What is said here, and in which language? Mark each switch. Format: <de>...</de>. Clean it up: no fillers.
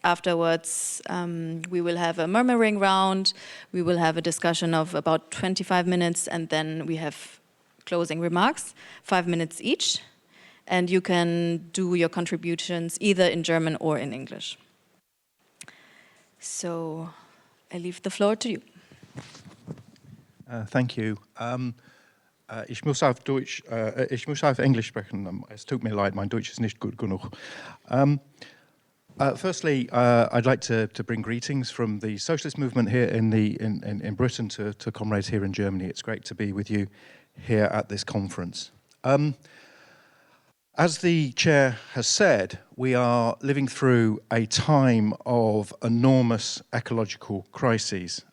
<en>Afterwards, we will have a murmuring round, we will have a discussion of about 25 minutes, and then we have closing remarks, 5 minutes each, and you can do your contributions either in German or in English. So, I leave the floor to you. Thank you.</en> <de>Ich muss auf Englisch sprechen. Es tut mir leid, mein Deutsch ist nicht gut genug.</de> <en>Firstly, I'd like to bring greetings from the socialist movement here in Britain to comrades here in Germany. It's great to be with you here at this conference. As the chair has said, we are living through a time of enormous ecological crises.</en>